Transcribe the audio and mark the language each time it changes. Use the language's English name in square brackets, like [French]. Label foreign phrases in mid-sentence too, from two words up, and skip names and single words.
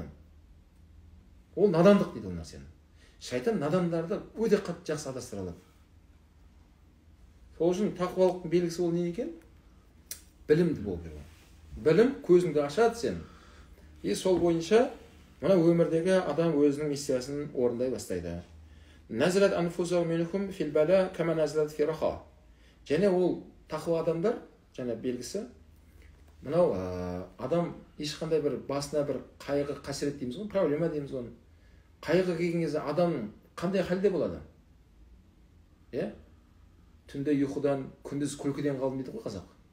[Kazakh] Ол надандық дейді ол нәрсені. Шайтан надандарды өте қатты жақсы адастыра алады. Сол үшін тақуалықтың белгісі ол не екен? Білімді болу керек. Білім көзіңді ашады сен. Сол бойынша мына өмірдегі адам өзінің миссиясын орындай бастайды. [Arabic] نزلت أنفسهم منهم في البلاء كما نزلت في الرخاء. [Kazakh] Және ол тақуа адамдар, және белгісі, мынау адам ешқандай бір басына бір қайғы, қасірет дейміз ғой, проблема дейміз оны. Қайғы келген кезде адамның қандай халде болады? Түнде ұйқыдан, күндіз күлкіден қалдым дейді ғой қазақ.